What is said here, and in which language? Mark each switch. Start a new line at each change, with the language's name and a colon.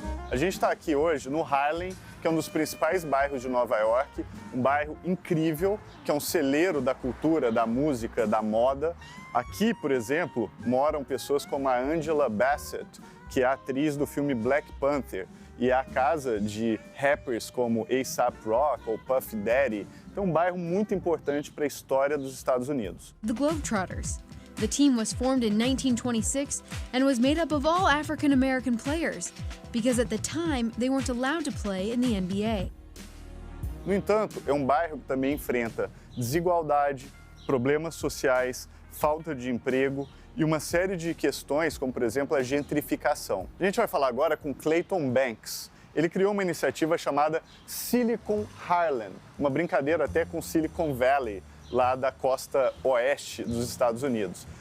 Portuguese: A gente está aqui hoje no Harlem, que é um dos principais bairros de Nova York, um bairro incrível, que é um celeiro da cultura, da música, da moda. Aqui, por exemplo, moram pessoas como a Angela Bassett, que é a atriz do filme Black Panther, e é a casa de rappers como A$AP Rock ou Puff Daddy. Então, um bairro muito importante para a história dos Estados Unidos.
English: The Globetrotters. The team was formed in 1926 and was made up of all African American players, because at the time they weren't allowed to play in the NBA.
Portuguese: No entanto, é um bairro que também enfrenta desigualdade, problemas sociais, falta de emprego e uma série de questões, como por exemplo a gentrificação. A gente vai falar agora com Clayton Banks. Ele criou uma iniciativa chamada Silicon Harlem, uma brincadeira até com Silicon Valley, lá da costa oeste dos Estados Unidos.